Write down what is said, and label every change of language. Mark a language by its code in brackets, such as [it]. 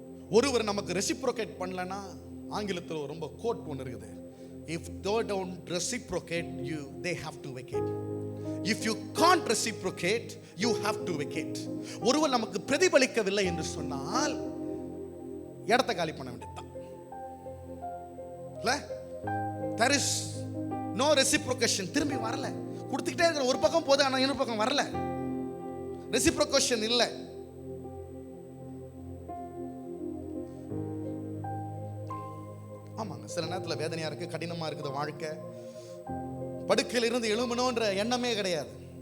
[ta] ஒருவர் நமக்கு ரெசிப்ரோகேட் பண்ணலனா, ஆங்கிலத்தில் ரொம்ப கோட் ஒன்று இருக்குது, [en] if they don't reciprocate you they have to vacate. If you can't reciprocate you have to vacate. [ta] ஒருவர் நமக்கு பிரதிபலிக்கவில்லை என்று சொன்னால் இடத்தை காலி பண்ண வேண்டியதுதான். [en] there is no reciprocation. [ta] திரும்பி வரல, கொடுத்துக்கிட்டே இருக்கிற ஒரு பக்கம் போது, ஆனால் இன்னொரு பக்கம் வரல. ரெசிப்ரோகேஷன் இல்லை. ஆமாங்க, சில நேரத்தில் வேதனையா இருக்கு, கடினமா இருக்குது வாழ்க்கை. படுக்கையில் இருந்து எழுமணுன்ற எண்ணமே கிடையாது.